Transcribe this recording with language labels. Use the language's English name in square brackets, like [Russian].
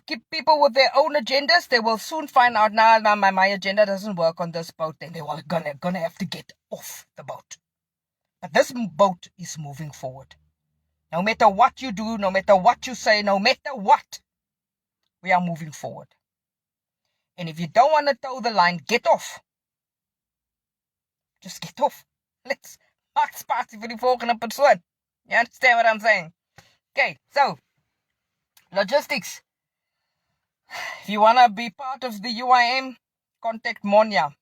[English] People with their own agendas, they will soon find out, my agenda doesn't work on this boat, and they will gonna have to get off the boat. But this boat is moving forward. No matter what you do, no matter what you say, no matter what, we are moving forward. And if you don't want to toe the line, get off. Just get off. Let's [Afrikaans] maak spasie vir die volgende persoon. [English] You understand what I'm saying? Okay, so logistics. If you want to be part of the UIM, contact Monia.